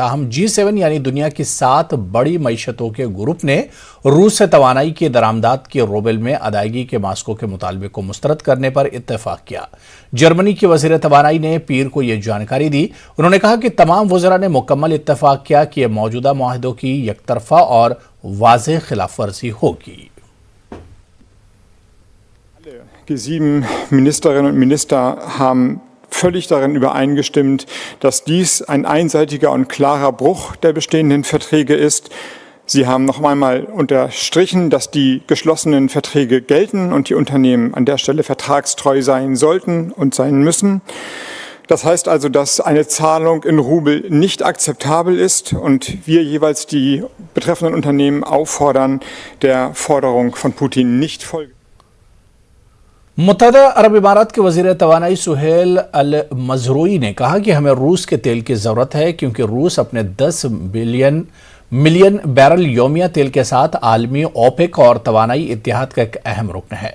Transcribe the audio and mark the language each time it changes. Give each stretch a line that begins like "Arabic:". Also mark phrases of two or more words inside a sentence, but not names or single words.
Urdu: تاہم G7 یعنی دنیا کی 7 بڑی معیشتوں کے گروپ نے روس سے توانائی کی درآمدات کی روبل میں ادائیگی کے ماسکو کے مطالبے کو مسترد کرنے پر اتفاق کیا۔ جرمنی کی وزیر توانائی نے پیر کو یہ جانکاری دی۔ انہوں نے کہا کہ تمام وزراء نے مکمل اتفاق کیا کہ یہ موجودہ معاہدوں کی یک طرفہ اور واضح خلاف ورزی ہوگی۔
German: Die 7 Ministerinnen und Minister haben völlig darin übereingestimmt, dass dies ein einseitiger und klarer Bruch der bestehenden Verträge ist. Sie haben noch einmal unterstrichen, dass die geschlossenen Verträge gelten und die Unternehmen an der Stelle vertragstreu sein sollten und sein müssen. Das heißt also, dass eine Zahlung in Rubel nicht akzeptabel ist und wir jeweils die betreffenden Unternehmen auffordern, der Forderung von Putin nicht folgen.
Urdu: متحدہ عرب امارات کے وزیر توانائی سہیل المزروئی نے کہا کہ ہمیں روس کے تیل کی ضرورت ہے کیونکہ روس اپنے 10 ملین بیرل یومیہ تیل کے ساتھ عالمی اوپیک اور توانائی اتحاد کا ایک اہم رکن ہے۔